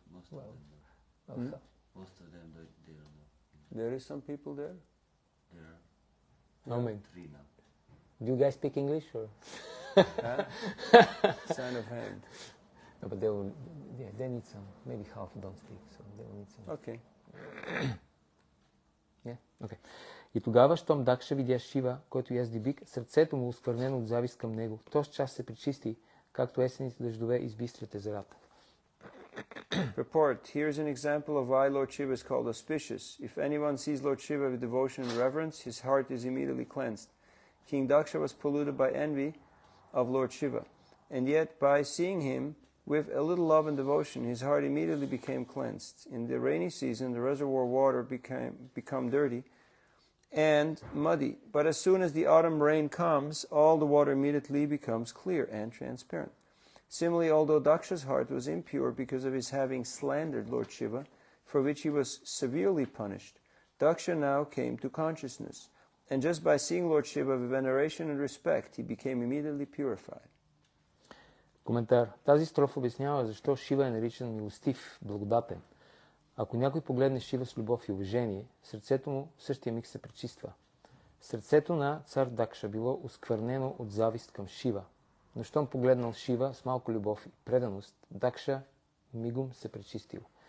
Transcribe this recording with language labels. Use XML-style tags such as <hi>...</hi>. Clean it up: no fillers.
<en>Most of them they don't know. There is some people there? There No, are man. 3 now. Do you guys speak English or? Huh? Sign of hand. No, but they need some. Maybe half don't speak, so they will need some. Okay. Yeah? Okay.</en> <bg>И тогава, щом Дакша видя Шива, който язди бик, сърцето му, осквернено от завист към него, в този час се пречисти, както есените дъждове избистрят езерата.</bg> <en>Purport. Here's an example of why Lord Shiva is called auspicious. If anyone sees Lord Shiva with devotion and reverence, his heart is immediately cleansed. King Daksha was polluted by envy of Lord Shiva, and yet by seeing him with a little love and devotion, his heart immediately became cleansed. In the rainy season, the reservoir water become dirty and muddy, but as soon as the autumn rain comes, all the water immediately becomes clear and transparent. Similarly, although Daksha's heart was impure because of his having slandered Lord Shiva, for which he was severely punished, Daksha now came to consciousness, and just by seeing Lord Shiva with veneration and respect, he became immediately purified.</en> <bg>Коментар. Тази строфа обяснява защо Шива е наричан милостив, благодатен. Ако някой погледне Шива с любов и уважение, сърцето му в същия миг се пречиства. Сърцето на цар Дакша било осквернено от завист към Шива, но щом погледнал Шива с малко любов и преданост, Дакша мигом се пречистил.</bg>